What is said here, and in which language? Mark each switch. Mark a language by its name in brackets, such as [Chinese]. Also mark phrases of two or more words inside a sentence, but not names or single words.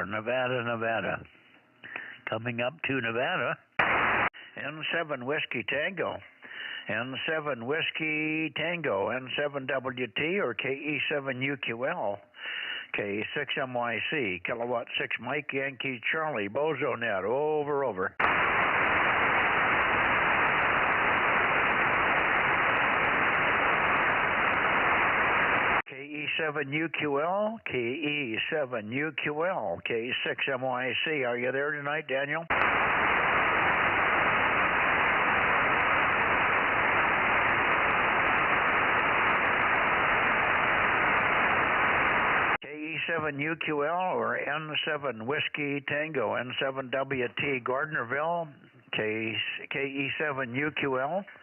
[English] Nevada. Coming up to Nevada. N7 Whiskey Tango. N7 Whiskey Tango. N7WT or KE7UQL. K6MYC. Kilowatt 6 Mike Yankee Charlie. Bozo Net. Over. KE7UQL, KE7UQL, K6MYC. Are you there tonight, Daniel? KE7UQL or N7 Whiskey Tango, N7WT, Gardnerville, KE7UQL.